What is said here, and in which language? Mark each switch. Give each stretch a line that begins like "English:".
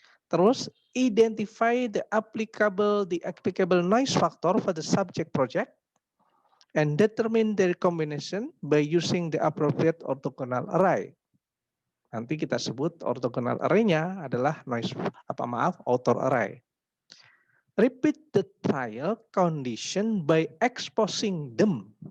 English: Terus identify the applicable noise factor for the subject project and determine their combination by using the appropriate orthogonal array.
Indonesian: nanti kita sebut orthogonal array-nya adalah outer array.
English: Repeat the trial condition by exposing them.